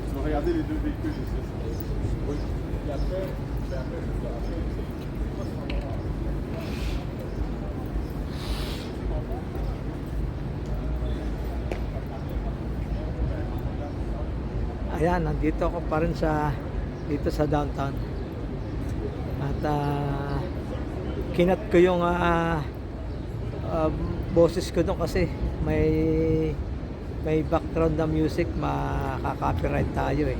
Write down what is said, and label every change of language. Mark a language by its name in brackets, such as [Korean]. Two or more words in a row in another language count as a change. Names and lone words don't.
[French] regardez les deux véhicules ici. Oui. Et après, [Filipino] Ayan, nandito ako pa rin dito sa downtown. At kinat ko yung boses ko doon kasi may background na music, makaka-copyright tayo eh.